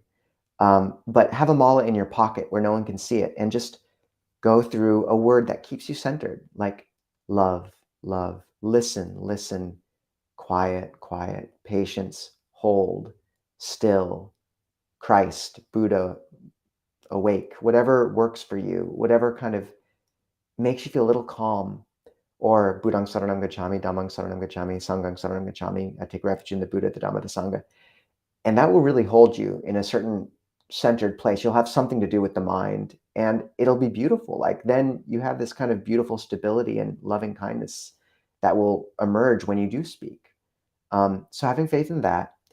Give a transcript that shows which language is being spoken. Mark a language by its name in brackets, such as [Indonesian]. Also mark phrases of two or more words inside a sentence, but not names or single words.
[English] But have a mala in your pocket where no one can see it and just go through a word that keeps you centered, like love, love, listen, listen, quiet, quiet, patience, hold, still, Christ, Buddha, awake, whatever works for you, whatever kind of makes you feel a little calm. [Pali] Or Buddhang Saranam Gacchami, Dhammang Saranam Gacchami, Sanghang Saranam Gacchami. [English] I take refuge in the Buddha, the Dhamma, the Sangha. And that will really hold you in a certain centered place. You'll have something to do with the mind and it'll be beautiful. Like then you have this kind of beautiful stability and loving kindness that will emerge when you do speak. So having faith in that.